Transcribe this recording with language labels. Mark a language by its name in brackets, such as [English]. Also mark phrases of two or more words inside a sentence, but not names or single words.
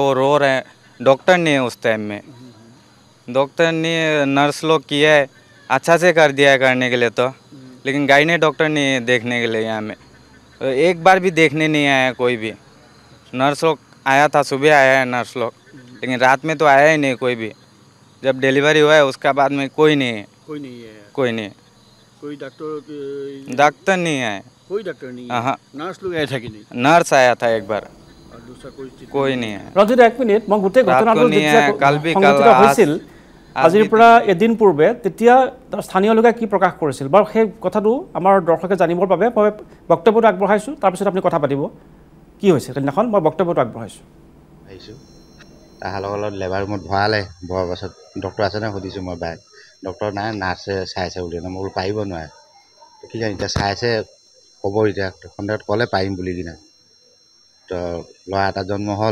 [Hindi] वो रो रहे हैं डॉक्टर नहीं है उस टाइम में डॉक्टर नहीं नर्स लोग किया है अच्छा से कर दिया है करने के लिए तो लेकिन गायनी डॉक्टर नहीं है देखने के लिए यहाँ में एक बार भी देखने नहीं आया कोई भी नर्स लोग आया था सुबह आया है नर्स लोग लेकिन रात में तो आया ही नहीं कोई भी जब डिलीवरी हुआ है उसका बाद में कोई नहीं है कोई डॉक्टर नहीं है हाँ नर्स लोग आया था कि नहीं नर्स आया था एक बार और दूसरा कोई नहीं है [Assamese] ৰঞ্জিত এক মিনিট মই গোটেই ঘটনাটো সংঘটিত হৈছিল আজিৰ পৰা এদিন পূৰ্বে তেতিয়া স্থানীয় লোকে কি প্ৰকাশ কৰিছিল বাৰু সেই কথাটো আমাৰ দৰ্শকে জানিবৰ বাবে মই বক্তব্যটো আগবঢ়াইছোঁ তাৰপিছত আপুনি কথা পাতিব কি হৈছে সেইদিনাখন মই বক্তব্যটো আগবঢ়াইছোঁ তাহাৰ লগত [English] labour room [Assamese] ভৰালে ভৰোৱাৰ পাছত ডক্টৰ আছেনে সুধিছোঁ মই বাইক ডক্টৰ নাই নাৰ্ছে চাইছে বুলি মই বোলো পাৰিব নোৱাৰে কি জানি এতিয়া চাইছে ক'ব এতিয়া সন্ধিয়াত ক'লে পাৰিম বুলি কিনে তো ল'ৰা এটা জন্ম হ'ল।